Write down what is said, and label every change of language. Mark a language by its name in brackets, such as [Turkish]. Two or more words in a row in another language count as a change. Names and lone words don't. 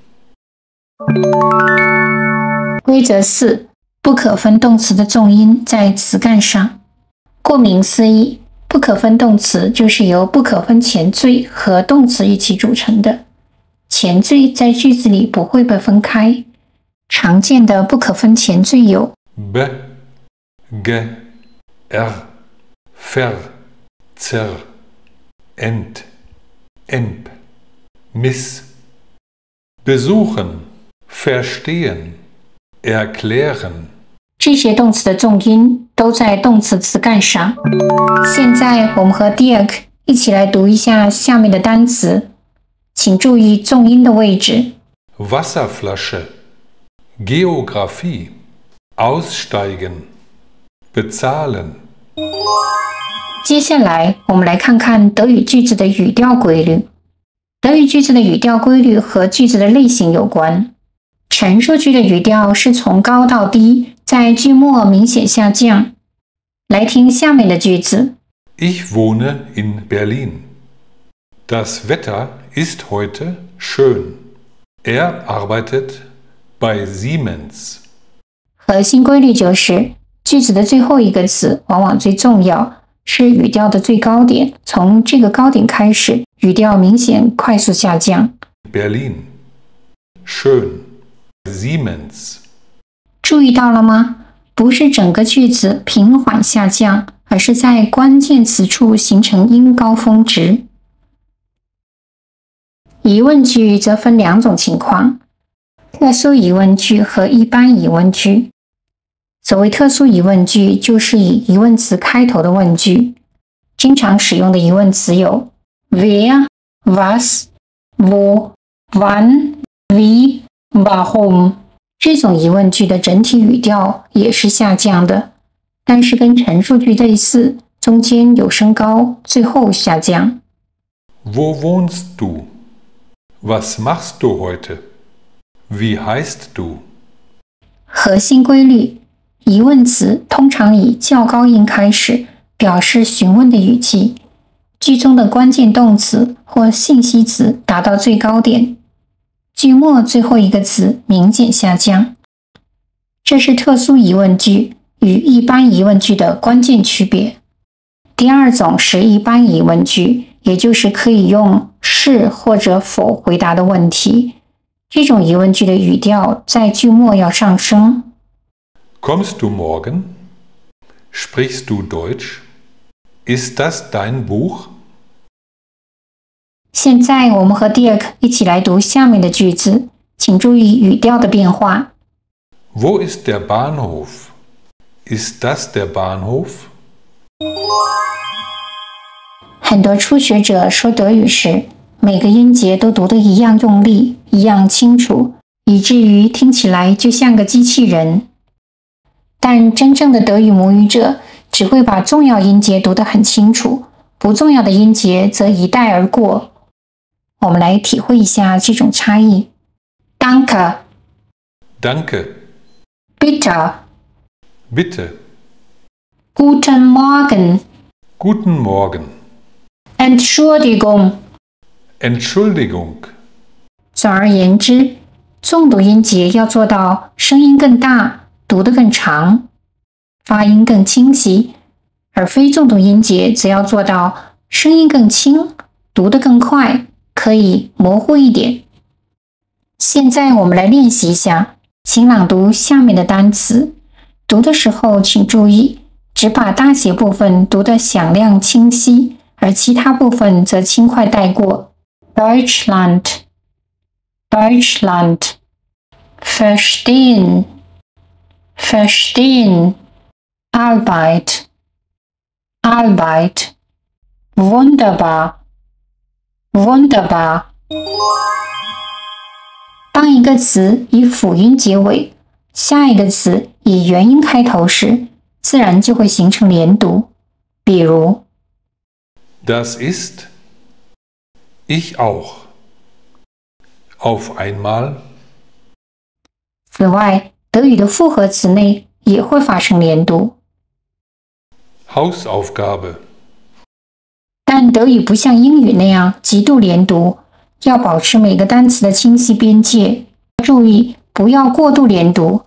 [Chinese] 規則4，不可分動詞的重音在詞幹上。顧名思義，不可分動詞就是由不可分前綴和動詞一起組成的。前綴在句子裡不會被分開。常見的不可分前綴有 [German] be, ge, er, ver, zer, ent, emp, miss。besuchen, verstehen, erklären。 [Chinese] 這些動詞的重音都在動詞詞幹上。現在我們和 Dirk 一起來讀一下下面的單詞，請注意重音的位置。 [German] Wasserflasche, Geographie, aussteigen, bezahlen。 [Chinese] 接下來我們來看看德語句子的語調規律。德語句子的語調規律和句子的類型有關。陳述句的語調是從高到低，在句末明顯下降。來聽下面的句子。 [German] Ich wohne in Berlin. Das Wetter ist heute schön. Er arbeitet bei Siemens. [Chinese] 核心規律就是句子的最後一個詞往往最重要，是語調的最高點，從這個高點開始，語調明顯快速下降。 Berlin. Schön. Siemens。注意到了嗎？不是整個句子平緩下降，而是在關鍵詞處形成音高峰值。疑問句則分兩種情況，特殊疑問句和一般疑問句。所謂特殊疑問句，就是以疑問詞開頭的問句。經常使用的疑問詞有 [German] wer, was, wo, wann, wie, warum。 [Chinese] 這種疑問句的整體語調也是下降的，但是跟陳述句類似，中間有升高，最後下降。 [German] Wo wohnst du? Was machst du heute? Wie heißt du? [Chinese] 核心規律，疑問詞通常以較高音開始，表示詢問的語氣，句中的關鍵動詞或信息詞達到最高點，句末最後一個詞明顯下降。這是特殊疑問句與一般疑問句的關鍵區別。第二種是一般疑問句， 也就是可以用是或者否回答的問題。這種疑問句的語調在句末要上升。 [German] Kommst du morgen? Sprichst du Deutsch? Ist das dein Buch? [Chinese] 現在我們和 Dirk 一起來讀下面的句子，請注意語調的變化。 [German] Wo ist der Bahnhof? Ist das der Bahnhof? [Chinese] 很多初學者說德語時，每個音節都讀得一樣用力，一樣清楚，以至於聽起來就像個機器人。但真正的德語母語者只會把重要音節讀得很清楚，不重要的音節則一帶而過。我們來體會一下這種差異。Danke, [German] Danke, bitte, bitte, Guten Morgen, Guten Morgen, Entschuldigung。 Entschuldigung。 [Chinese] 总而言之，重读音節要做到聲音更大，讀得更長，發音更清晰，而非重讀音節則要做到聲音更輕，讀得更快，可以模糊一點。現在我們來練習一下，請朗讀下面的單詞。讀的時候請注意，只把大寫部分讀得響亮清晰，而其他部分則輕快帶過。 [German] Deutschland, Deutschland, verstehen, verstehen, Arbeit, Arbeit, wunderbar, wunderbar。 [Chinese] 當一個詞以輔音結尾，下一個詞以元音開頭時，自然就會形成連讀。比如 [German] Das ist, ich auch, auf einmal。 [Chinese] 此外，德語的複合詞內也會發生連讀。 Hausaufgabe。但德語不像英語那樣極度連讀，要保持每個單詞的清晰邊界，注意不要過度連讀。